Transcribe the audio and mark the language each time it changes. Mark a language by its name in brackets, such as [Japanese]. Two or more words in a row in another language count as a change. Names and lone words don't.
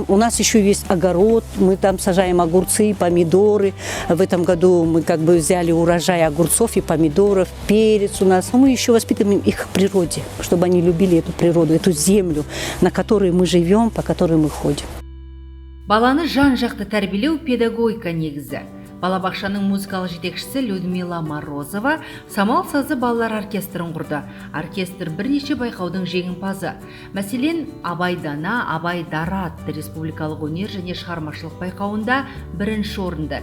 [Russian] У нас еще есть огород, мы там сажаем огурцы, помидоры. В этом году мы взяли урожай огурцов и помидоров, перец у нас. Мы еще воспитываем их в природе, чтобы они любили эту природу, эту землю, на которой мы живем, по которой мы ходим. [Kazakh] Баланы жан-жақты тәрбиелеу педагогика негізі. Балабақшаның музыкалық жетекшісі Людмила Морозова Самал сазы балалар оркестрін құрды. Оркестр бірнеше байқаудың жеңімпазы. Мәселен, Абай Дана, Абай Дара атты республикалық өнер және шығармашылық байқауында бірінші орынды.